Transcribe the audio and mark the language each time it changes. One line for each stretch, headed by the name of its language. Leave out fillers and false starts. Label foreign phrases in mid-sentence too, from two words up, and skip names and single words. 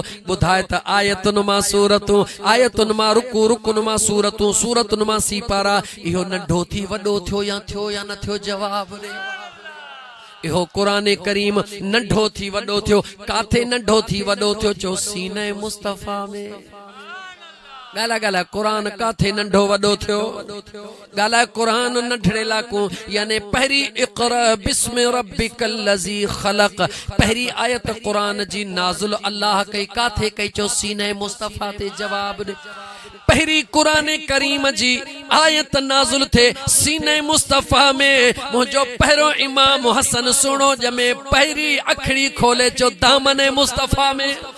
Sindhi: ॿुधाए त आयतुनि मां सूरतूं आयतुनि मां रुकुनि मां सूरतूं सूरतुनि मां सीपारा इहो नंढो थी वॾो थियो या न थियो जवाब ॾे। इहो कुरान करीम नंढो थी वॾो थियो काथे नंढो थी वॾो थियो चो सीने मुस्तफ़ा में। ॻाल्हाए कुरान काथे नंढो वॾो थियो ॻाल्हाए कुरान नंढड़े लाकू यानी पहिरीं
Arabic: اقرأ باسم ربك الذي خلق
Sindhi: पहिरीं आयत कुरान जी नाज़िल अल्लाह कई काथे कई चो सीने मुस्तफ़ा ते जवाब ॾे। पहिरीं कुरान करीम जी आयत नाज़िल थे सीने मुस्तफ़ा में मुझो पहिरों इमाम हसन सुनो जमे पहिरीं अखड़ी खोले चो दामन मुस्तफ़ा में।